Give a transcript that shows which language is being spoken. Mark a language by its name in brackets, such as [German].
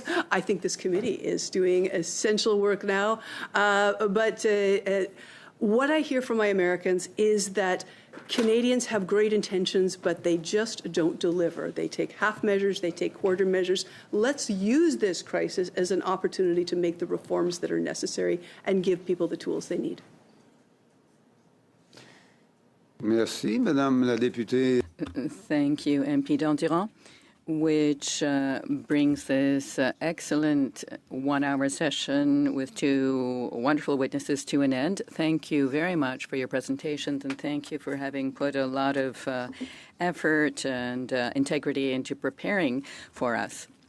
[English] I think this committee is doing essential work now, but what I hear from my Americans is that Canadians have great intentions, but they just don't deliver. They take half measures, they take quarter measures. Let's use this crisis as an opportunity to make the reforms that are necessary and give people the tools they need. [French] Merci, Madame la députée. [English] Thank you, MP Dandurand, which brings this excellent one-hour session with two wonderful witnesses to an end. Thank you very much for your presentations, and thank you for having put a lot of effort and integrity into preparing for us.